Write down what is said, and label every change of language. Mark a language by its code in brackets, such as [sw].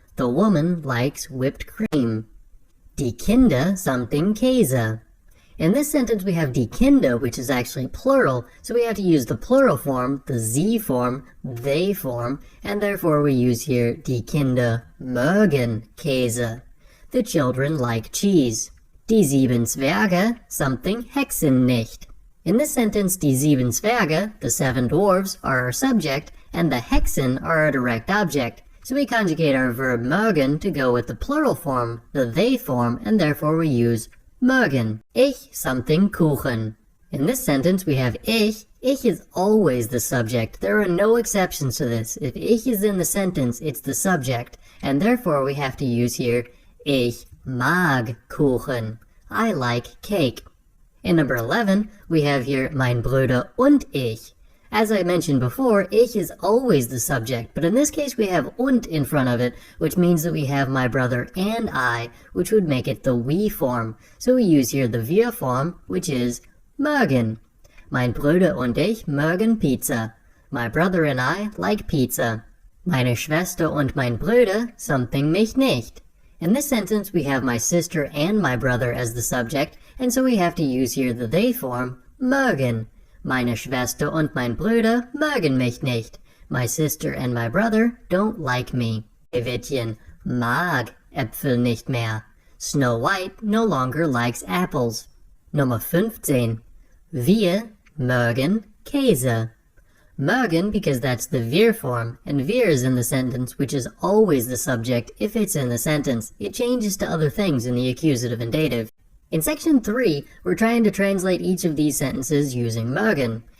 [en] The woman likes whipped cream. [de] Die Kinder something Käse. [en] In this sentence we have die Kinder, which is actually plural, so we have to use the plural form, the sie form, they form, and therefore we use here [de] die Kinder mögen Käse. [en] The children like cheese. [de] Die 7 Zwerge something Hexen nicht. [en] In this sentence, [de] die 7 Zwerge, [en] the 7 dwarves, are our subject, and the Hexen are our direct object. So we conjugate our verb mögen to go with the plural form, the they form, and therefore we use mögen. [de] Ich something Kuchen. [en] In this sentence we have ich. Ich is always the subject. There are no exceptions to this. If ich is in the sentence, it's the subject, and therefore we have to use here [de] ich mag Kuchen. [en] I like cake. In number 11, we have here [de] mein Bruder und ich. [en] As I mentioned before, ich is always the subject, but in this case we have und in front of it, which means that we have my brother and I, which would make it the we form. So we use here the wir form, which is mögen. [de] Mein Bruder und ich mögen Pizza. [en] My brother and I like pizza. [de] Meine Schwester und mein Bruder something mich nicht. [en] In this sentence we have my sister and my brother as the subject, and so we have to use here the they form, mögen. [de] Meine Schwester und mein Bruder mögen mich nicht. [en] My sister and my brother don't like me. [de] Schneewittchen mag Äpfel nicht mehr. [en] Snow White no longer likes apples. [de] Nummer 15. Wir mögen Käse. [en] Mögen because that's the wir form, and wir is in the sentence, which is always the subject if it's in the sentence. It changes to other things in the accusative and dative. In section 3, we're trying to translate each of these sentences using mögen.